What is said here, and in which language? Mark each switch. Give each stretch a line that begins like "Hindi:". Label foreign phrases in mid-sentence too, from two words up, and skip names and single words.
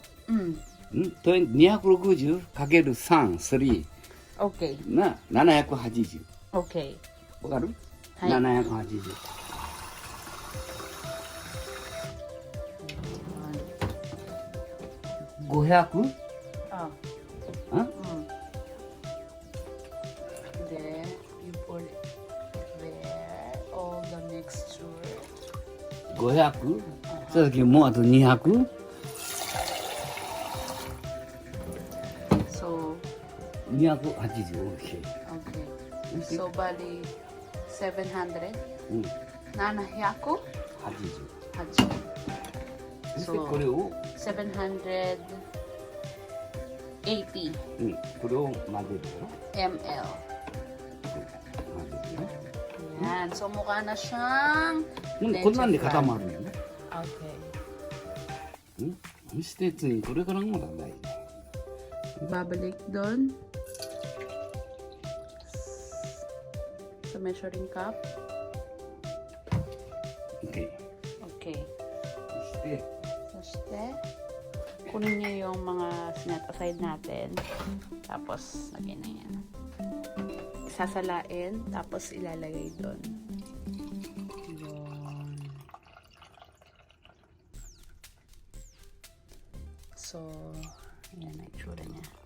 Japanese: と260かける3、3
English: Okay.
Japanese: な780。
English: Okay.
Japanese: わかる？はい。 780。500？
English: Oh.
Japanese: あ？
English: Then you put it there. All the mixture.
Japanese: 500？ それだけもうあと200？
English: So
Japanese: 280。OK。
Filipino: okay. So bali 700. 700? 80。
Japanese: そしてこれを、 780. これを混ぜるよ。 ml. 混ぜるよ。
Filipino: Yan. So mukha na siyang
Japanese: こんなんで固まるんよね。
English: Okay.
Japanese: そして次にこれからもだない。
Filipino: Babalik doon sa
English: measuring cup. OK。 Okay.
Japanese: そして、
Filipino: So, kunin niyo yung mga sinet aside natin. Tapos, lagyan na yan. Sasalain, tapos ilalagay doon. Yun. So, yan na itsura niya.